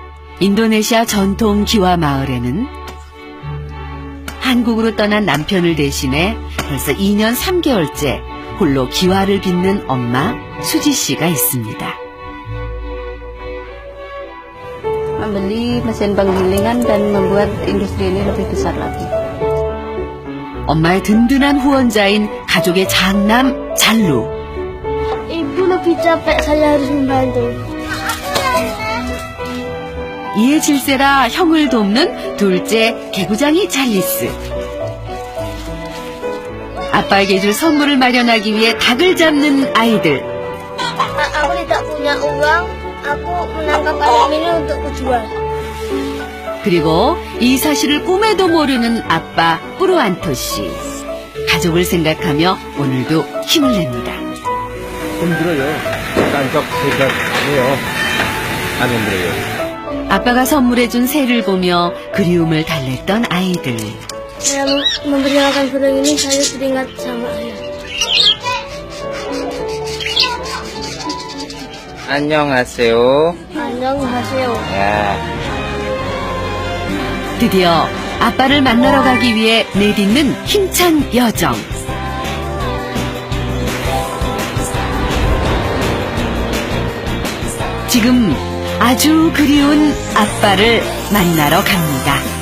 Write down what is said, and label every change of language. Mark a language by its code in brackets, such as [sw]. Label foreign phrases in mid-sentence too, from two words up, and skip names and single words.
[ko] 인도네시아 전통 기와 마을에는 한국으로 떠난 남편을 대신해 벌써 2년 3개월째 홀로 기와를 빚는 엄마 수지 씨가 있습니다. [id] Membeli mesin penggilingan dan membuat industri ini lebih besar lagi. [ko] 엄마의 든든한 후원자인 가족의 장남 잘루. [id] Ibu lebih capek, saya harus membantu. [ko] 이에 질세라 형을 돕는 둘째 개구장이 찰리스. 아빠에게 줄 선물을 마련하기 위해 닭을 잡는 아이들. [id] Aku tidak punya uang, aku menangkap ayam ini untuk kujual. [ko] 그리고 이 사실을 꿈에도 모르는 아빠 뿌르안토 씨. 가족을 생각하며 오늘도 힘을 냅니다. 힘들어요. 깐적 생각해요. 안 힘들어요. 아빠가 선물해준 새를 보며 그리움을 달랬던 아이들. [id] Saya memperkenalkan burung ini, saya teringat sama ayah. [ko] 안녕하세요. 안녕하세요. 야. 드디어 아빠를 만나러 가기 위해 내딛는 힘찬 여정. 지금 아주 그리운 아빠를 만나러 갑니다.